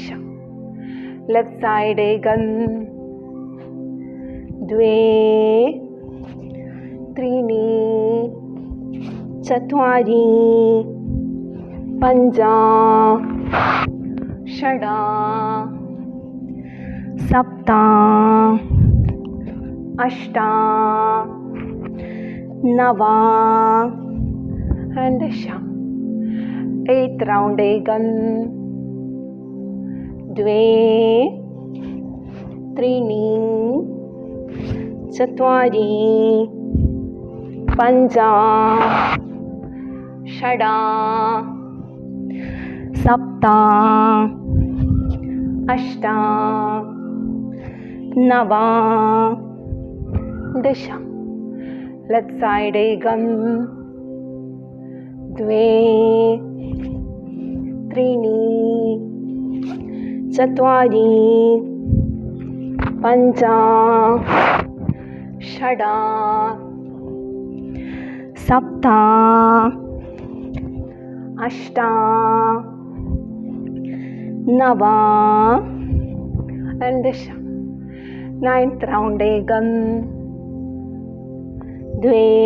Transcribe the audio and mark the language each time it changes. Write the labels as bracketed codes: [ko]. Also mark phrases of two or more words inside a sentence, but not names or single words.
[en] left side. [sa] ഏകം, ദ്വേ, ത്രീണി, ചത്വാരി, പഞ്ച, ഷഡ, സപ്ത, അഷ്ട, നവ and ദശ. [en] eighth round. [sa] ഏകം, ദ്വേ, ത്രീണി, ചത്വാരി, പഞ്ച, षडा सप्त अष्ट नव दश [en] left side [sa] एकं द्वे त्रीणि चत्वारि पञ्च षड् सप्त अष्ट नव दश [en] ninth round [sa] एकं द्वे